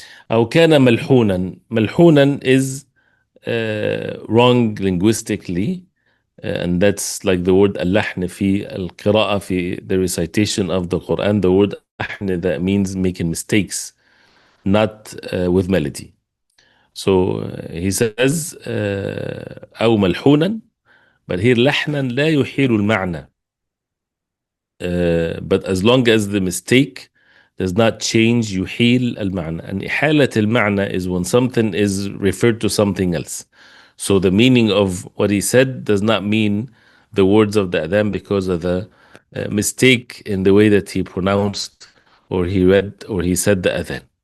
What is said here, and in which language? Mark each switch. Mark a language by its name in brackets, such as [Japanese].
[Arabic] أو كان ملحونا. [English] ملحونا is wrong linguistically, and that's like the word [Arabic] اللحن في القراءة في [English] the recitation of the Quran. The word اللحن, that means making mistakes, not with melody. So he says [Arabic] أو ملحونا, [English] but here [Arabic] لحنا لا يحيل المعنى. [English] But as long as the mistake does not change [Arabic] يحيل المعنى. [English] And [Arabic] إحالة المعنى [English] is when something is referred to something else. So the meaning of what he said does not mean the words of the adhan because of the mistake in the way that he pronounced or he read or he said the adhan.